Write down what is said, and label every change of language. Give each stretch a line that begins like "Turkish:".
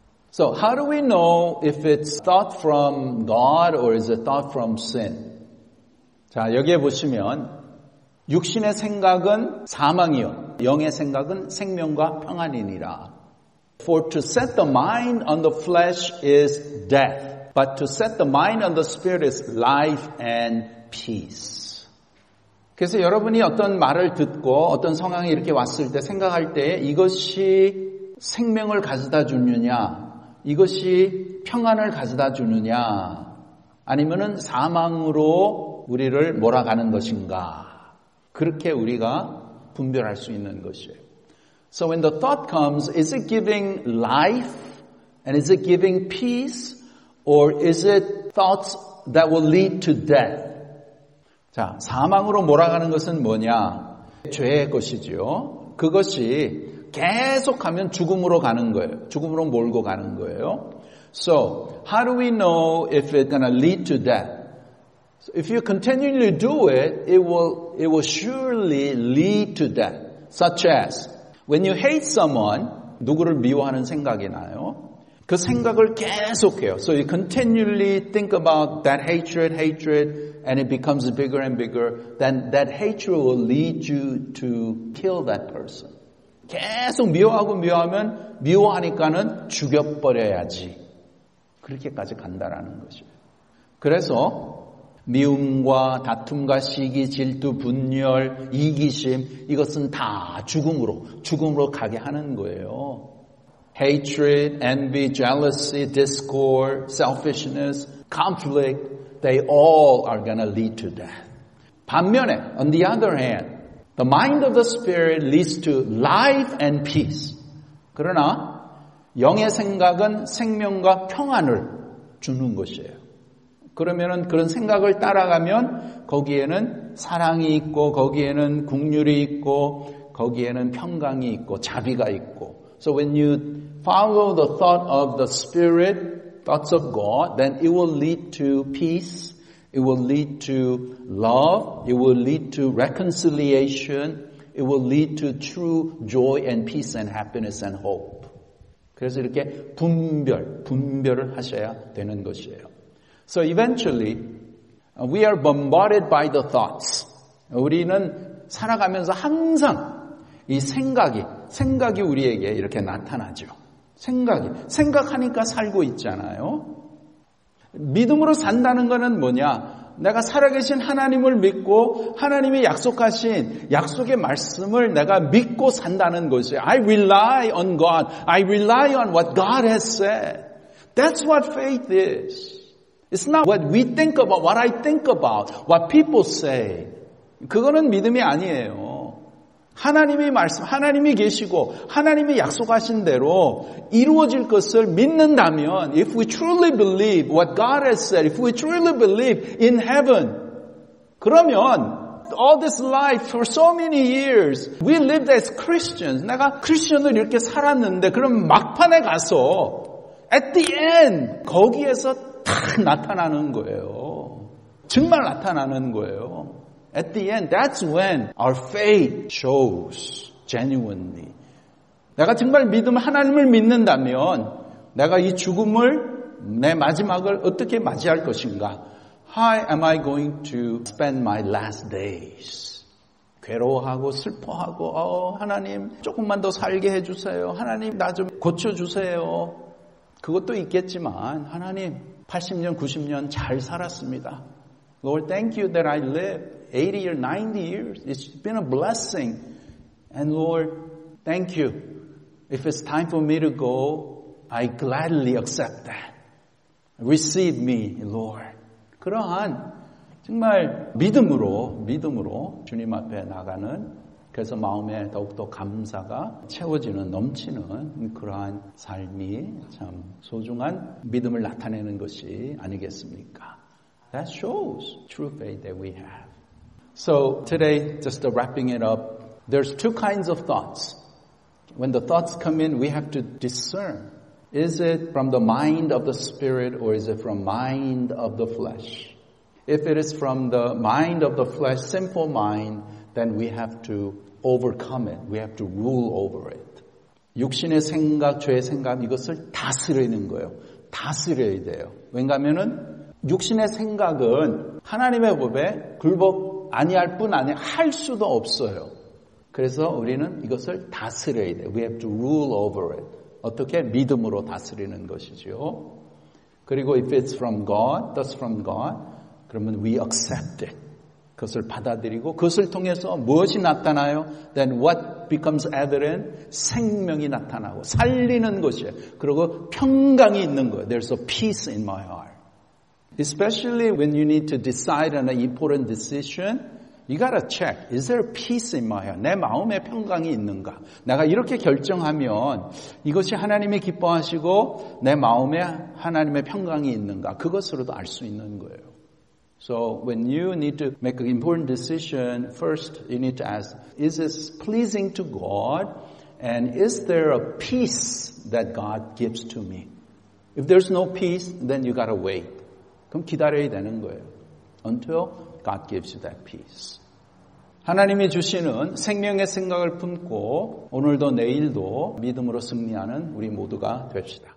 English: So how do we know if it's thought from God or is it thought from sin?
Korean: 자, 여기에 보시면 육신의 생각은 사망이요 영의 생각은 생명과 평안이니라.
English: For to set the mind on the flesh is death. But to set the mind on the spirit is life and peace.
Korean: 그래서 여러분이 어떤 말을 듣고 어떤 상황이 이렇게 왔을 때 생각할 때 이것이 생명을 가져다 주느냐, 이것이 평안을 가져다 주느냐, 아니면은 사망으로 우리를 몰아가는 것인가. 그렇게 우리가 분별할 수 있는 것이에요.
English: So when the thought comes, is it giving life and is it giving peace? Or is it thoughts that will lead to death?
Korean: 자, 사망으로 몰아가는 것은 뭐냐? 죄의 것이지요. 그것이 계속하면 죽음으로 가는 거예요. 죽음으로 몰고 가는 거예요.
English: So, how do we know if it's going to lead to death? So if you continually do it, it will surely lead to death. Such as, when you hate someone,
Korean: 누구를 미워하는 생각이 나요. 그 생각을 계속해요.
English: So you continually think about that hatred, and it becomes bigger and bigger. Then that hatred will lead you to kill that person.
Korean: 계속 미워하면 미워하니까는 죽여버려야지. 그렇게까지 간다라는 것이에요. 그래서 미움과 다툼과 시기, 질투, 분열, 이기심 이것은 다 죽음으로 가게 하는 거예요.
English: Hatred, envy, jealousy, discord, selfishness, conflict, they all are going to lead to death.
Korean: 반면에,
English: on the other hand, the mind of the spirit leads to life and peace.
Korean: 그러나 영의 생각은 생명과 평안을 주는 것이에요. 그러면은 그런 생각을 따라가면 거기에는 사랑이 있고 거기에는 긍휼이 있고 거기에는 평강이 있고 자비가 있고.
English: So when you follow the thought of the Spirit, thoughts of God, then it will lead to peace, it will lead to love, it will lead to reconciliation, it will lead to true joy and peace and happiness and hope.
Korean: 그래서 이렇게 분별을 하셔야 되는 것이에요.
English: So eventually, we are bombarded by the thoughts.
Korean: 우리는 살아가면서 항상 이 생각이 우리에게 이렇게 나타나죠. 생각하니까 살고 있잖아요. 믿음으로 산다는 것은 뭐냐? 내가 살아계신 하나님을 믿고 하나님이 약속하신 약속의 말씀을 내가 믿고 산다는 것이에요.
English: I rely on God. I rely on what God has said. That's what faith is. It's not what we think about, what I think about, what people say.
Korean: 그거는 믿음이 아니에요. 하나님이 계시고 하나님이 약속하신 대로 이루어질 것을 믿는다면
English: if we truly believe what God has said, if we truly believe in heaven,
Korean: 그러면
English: all this life for so many years we lived as Christians.
Korean: 내가 크리스천을 이렇게 살았는데 그럼 막판에 가서
English: at the end
Korean: 거기에서 딱 나타나는 거예요. 정말 나타나는 거예요.
English: At the end, that's when our faith shows genuinely.
Korean: 내가 정말 하나님을 믿는다면 내가 이 죽음을, 내 마지막을 어떻게 맞이할 것인가?
English: How am I going to spend my last days?
Korean: 괴로워하고 슬퍼하고 하나님 조금만 더 살게 해주세요. 하나님 나 좀 고쳐주세요. 그것도 있겠지만 하나님 80년, 90년 잘 살았습니다.
English: Lord, thank you that I lived 80 or 90 years. It's been a blessing. And Lord, thank you. If it's time for me to go, I gladly accept that. Receive me, Lord. 그러한 정말 믿음으로 주님 앞에 나가는 그래서 마음에 더욱더 감사가 채워지는 넘치는 그러한 삶이 참 소중한 믿음을 나타내는 것이 아니겠습니까? That shows true faith that we have. So today, just wrapping it up, there's two kinds of thoughts. When the thoughts come in, we have to discern. Is it from the mind of the Spirit or is it from mind of the flesh? If it is from the mind of the flesh, simple mind, then we have to overcome it. We have to rule over it.
Korean: 육신의 생각, 죄의 생각 이것을 다스리는 거예요. 다스려야 돼요. 왜냐하면은 육신의 생각은 하나님의 법에 굴복 아니할 뿐 아니라 할 수도 없어요. 그래서 우리는 이것을 다스려야 돼요.
English: We have to rule over it.
Korean: 어떻게? 믿음으로 다스리는 것이죠. 그리고
English: if it's from God, that's from God,
Korean: 그러면
English: we accept it.
Korean: 그것을 받아들이고 그것을 통해서 무엇이 나타나요?
English: Then what becomes evident?
Korean: 생명이 나타나고 살리는 것이에요. 그리고 평강이 있는 거예요.
English: There's a peace in my heart. Especially when you need to decide on an important decision, you gotta check. Is there peace in my heart?
Korean: 내 마음에 평강이 있는가? 내가 이렇게 결정하면 이것이 하나님이 기뻐하시고 내 마음에 하나님의 평강이 있는가? 그것으로도 알 수 있는 거예요.
English: So when you need to make an important decision, first you need to ask, is this pleasing to God? And is there a peace that God gives to me? If there's no peace, then you gotta wait.
Korean: 그럼 기다려야 되는 거예요.
English: Until God gives you that peace.
Korean: 하나님이 주시는 생명의 생각을 품고 오늘도 내일도 믿음으로 승리하는 우리 모두가 됩시다.